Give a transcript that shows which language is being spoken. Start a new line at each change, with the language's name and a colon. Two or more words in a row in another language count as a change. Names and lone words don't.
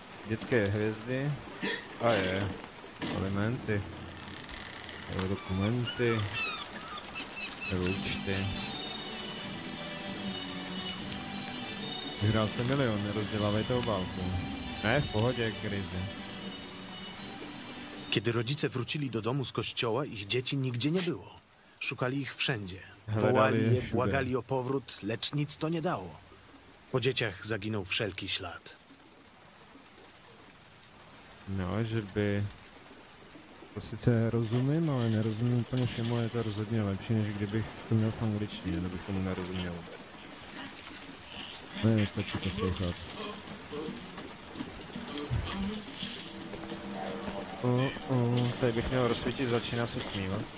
Czech: Dětské hvězdy. A je. Elementy. Dokumenty. Účty. Vyhrál jste milion, nerozdělávejte obálku. Ne, v pohodě, krizi.
Polish: Kiedy rodzice wrócili do domu z kościoła, ich dzieci nigdzie nie było. Szukali ich wszędzie.
Czech: Hledali
Polish: Wołali
Czech: je
Polish: je,
Czech: všude.
Polish: błagali o powrót, lecz nic to nie dało. Po dzieciach zaginął wszelki ślad.
Czech: No, že by... To sice rozumím, ale nerozumím úplně všemu, ale je to rozhodně lepší, než kdybych to měl v angličtině, nebo bych tomu nerozuměl. Ne, stačí poslouchat. Tady bych měl rozsvítit, začíná se stmívat.